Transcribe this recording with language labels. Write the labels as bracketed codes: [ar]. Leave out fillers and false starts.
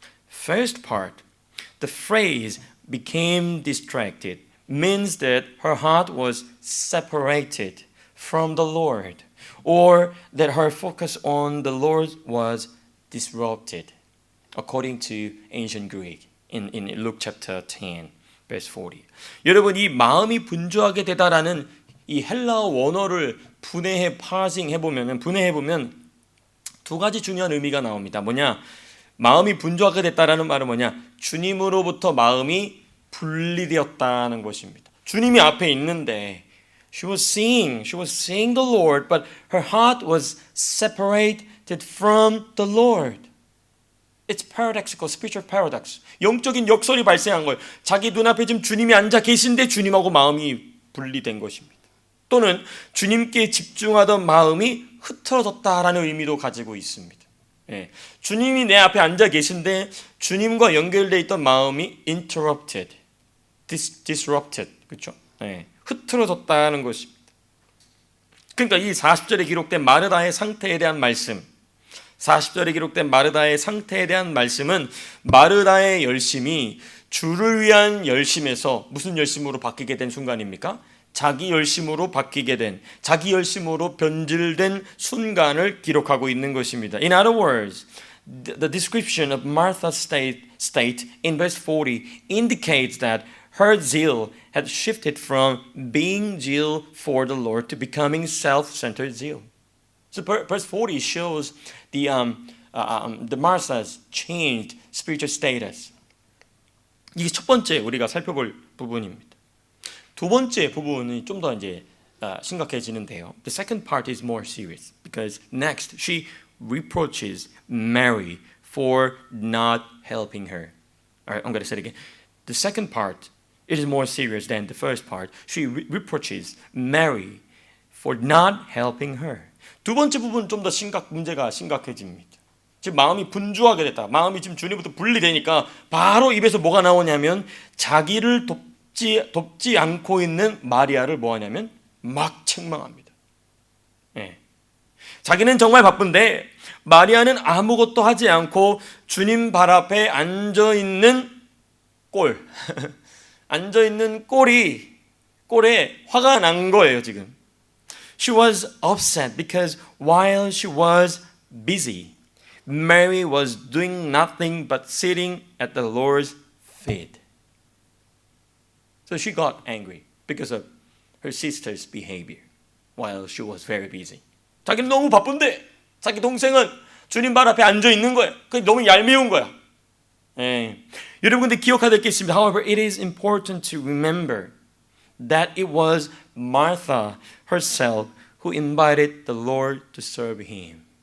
[en] First part, the phrase became distracted means that her heart was separated from the Lord, or that her focus on the Lord was disrupted, according to ancient Greek in Luke chapter 10, verse 40. [ko] 여러분, 이 마음이 분주하게 되다라는 이 헬라어 원어를 분해해보면 두 가지 중요한 의미가 나옵니다. 뭐냐? 마음이 분주하게 됐다라는 말은 뭐냐? 주님으로부터 마음이 분리되었다는 것입니다. 주님이 앞에 있는데 [en] she was seeing the Lord, but her heart was separated from the Lord. It's paradoxical, spiritual paradox. [ko] 영적인 역설이 발생한 거예요. 자기 눈앞에 지금 주님이 앉아 계신데 주님하고 마음이 분리된 것입니다. 또는 주님께 집중하던 마음이 흐트러졌다라는 의미도 가지고 있습니다. 주님이 내 앞에 앉아 계신데 주님과 연결되어 있던 마음이 [en] interrupted, disrupted, [ko] 그렇죠? 흐트러졌다는 것입니다. 그러니까 이 40절에 기록된 마르다의 상태에 대한 말씀, 40절에 기록된 마르다의 상태에 대한 말씀은 마르다의 열심이 주를 위한 열심에서 무슨 열심으로 바뀌게 된 순간입니까? 자기 열심으로 바뀌게 된, 자기 열심으로 변질된 순간을 기록하고 있는 것입니다. [en] In other words, the description of Martha's state in verse 40 indicates that her zeal had shifted from being zeal for the Lord to becoming self-centered zeal. So verse 40 shows the Martha's changed spiritual status. [ko] 이게 첫 번째 우리가 살펴볼 부분입니다. 두 번째 부분이 좀 더 이제 심각해지는데요. [en] The second part is more serious because next she reproaches Mary for not helping her. All right, I'm going to say it again. The second part It is more serious than the first part. She reproaches Mary for not helping her. [ko] 두 번째 부분 좀 더 문제가 심각해집니다. 지금 마음이 분주하게 됐다. 마음이 지금 주님부터 분리되니까 바로 입에서 뭐가 나오냐면 자기를 돕지 않고 있는 마리아를 뭐 하냐면 막 책망합니다. 예. 자기는 정말 바쁜데 마리아는 아무것도 하지 않고 주님 발 앞에 앉아있는 꼴 앉아있는 꼴에 화가 난 거예요 지금. [en] She was upset because while she was busy, Mary was doing nothing but sitting at the Lord's feet. So she got angry because of her sister's behavior while she was very busy. [ko] 자기는 너무 바쁜데 자기 동생은 주님 발 앞에 앉아 있는 거야. 그게 너무 얄미운 거야. 예. 여러분 근데 기억해야 될 게 있습니다. [en] However, it is important to remember that it was Martha herself who invited the Lord to serve him.